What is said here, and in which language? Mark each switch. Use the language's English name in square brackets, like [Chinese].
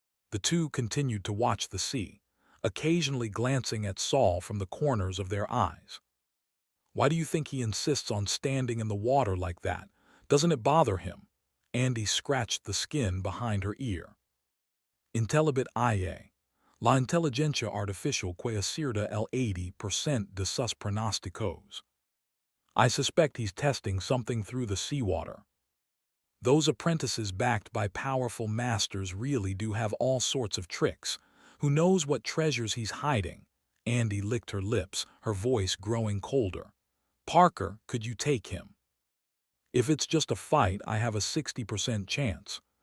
[English] The two continued to watch the sea, occasionally glancing at Saul from the corners of their eyes. "Why do you think he insists on standing in the water like that? Doesn't it bother him?" Andy scratched the skin behind her ear. [Spanish] "Intelibit IA. La inteligencia artificial que acierta el 80% de sus pronósticos. [English] I suspect he's testing something through the seawater. Those apprentices backed by powerful masters really do have all sorts of tricks. Who knows what treasures he's hiding?" Andy licked her lips, her voice growing colder. "Parker, could you take him?" "If it's just a fight, I have a 60% chance.